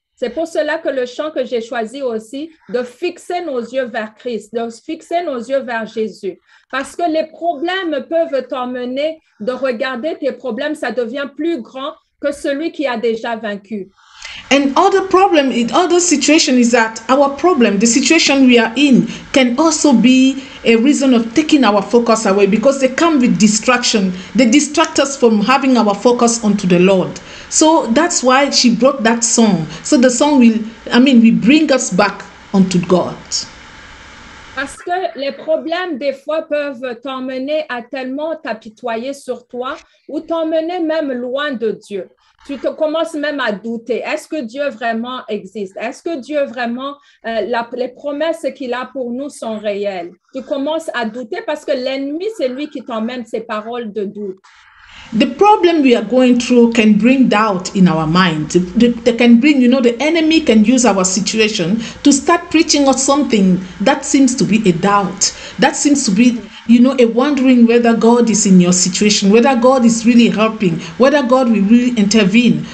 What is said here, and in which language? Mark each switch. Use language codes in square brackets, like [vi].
[fr] C'est pour cela que le chant que j'ai choisi aussi, de fixer nos yeux vers Christ, de fixer nos yeux vers Jésus. Parce que les problèmes peuvent t'emmener de regarder tes problèmes, ça devient plus grand que celui qui a déjà vaincu. [en] And other problem in other situation is that our problem, the situation we are in, can also be a reason of taking our focus away, because they come with distraction. They distract us from having our focus onto the Lord. So that's why she brought that song. So the song will bring us back onto God. [fr] Parce que les problèmes, des fois, peuvent t'emmener à tellement t'apitoyer sur toi ou t'emmener même loin de Dieu. Tu te commences même à douter. Est-ce que Dieu vraiment existe? Est-ce que Dieu vraiment, les promesses qu'il a pour nous sont réelles? Tu commences à douter parce que l'ennemi, c'est lui qui t'emmène ces paroles de doute. [en] The problem we are going through can bring doubt in our mind. They can bring, the enemy can use our situation to start preaching us something that seems to be a doubt. That seems to be, a wondering whether God is in your situation, whether God is really helping, whether God will really intervene.